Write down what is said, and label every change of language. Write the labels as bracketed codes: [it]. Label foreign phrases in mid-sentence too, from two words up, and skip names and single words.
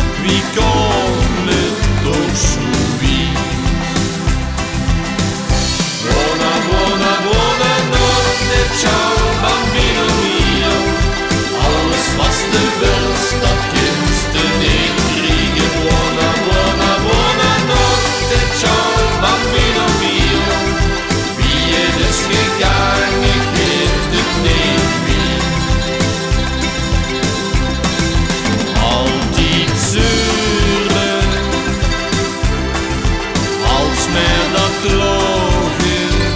[nl] wie kan het toch zoiets? [it] Buona, buona, buonanotte, ciao bambino mio. [de] Alles was du willst, dat kannst du niet kriegen. [it] Buona, buona, buonanotte, ciao bambino mio. [nl] Wie het is gegaan, ik weet het niet meer. Altijd zeuren, als mij dat klagen.